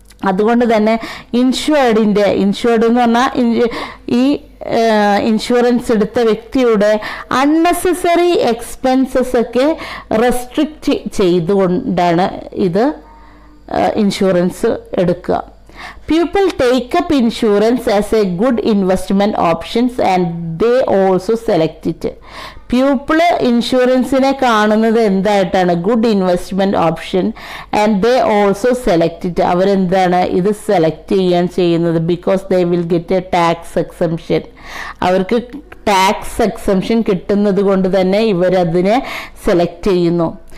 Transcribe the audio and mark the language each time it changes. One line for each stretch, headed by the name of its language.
Malayalam: അതുകൊണ്ട് തന്നെ ഇൻഷുർഡ് എന്ന് പറഞ്ഞാൽ ഈ ഇൻഷുറൻസ് എടുത്ത വ്യക്തിയുടെ അൺനെസസറി എക്സ്പെൻസസ് ഒക്കെ റെസ്ട്രിക്റ്റ് ചെയ്തുകൊണ്ടാണ് ഇത് ഇൻഷുറൻസ് എടുക്കുക.
English: People take up insurance as a good investment options and they also select it.
Malayalam: People ഇൻഷുറൻസിനെ കാണുന്നത് എന്തായിട്ടാണ്?
English: Good investment option and they also select it.
Malayalam: അവരെന്താണ് ഇത് സെലക്ട് ചെയ്യുന്നത്?
English: Because they will get a tax exemption.
Malayalam: അവർക്ക് tax exemption കിട്ടുന്നത് കൊണ്ട് തന്നെ ഇവരതിനെ select ചെയ്യുന്നു.